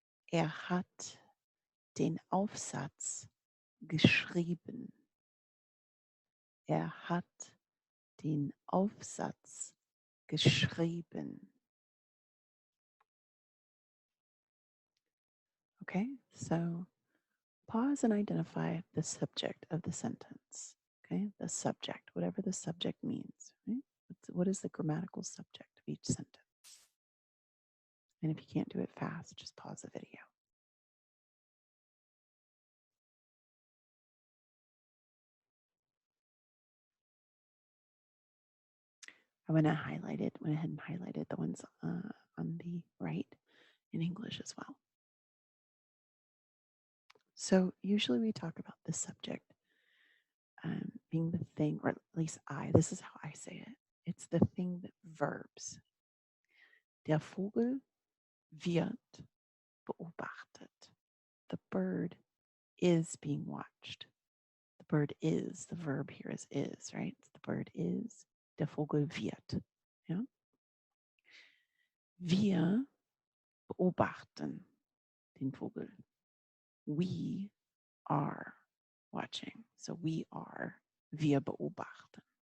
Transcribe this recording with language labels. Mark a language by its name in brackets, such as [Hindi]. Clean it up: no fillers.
[German] Er hat den Aufsatz geschrieben. Er hat den Aufsatz geschrieben. [English] Okay, so pause and identify the subject of the sentence. Okay, the subject, whatever the subject means. Right? What is the grammatical subject of each sentence? And if you can't do it fast, just pause the video. I went ahead and highlighted the ones on the right in English as well. So usually we talk about the subject being the thing, or at least this is how I say it. It's the thing that verbs. [German] Der Vogel wird beobachtet. [English] The bird is being watched. The bird is, the verb here is, right? The bird is, [German] der Vogel wird. [English] Yeah? [German] Wir beobachten den Vogel. [English] We are watching. So [German] wir beobachten.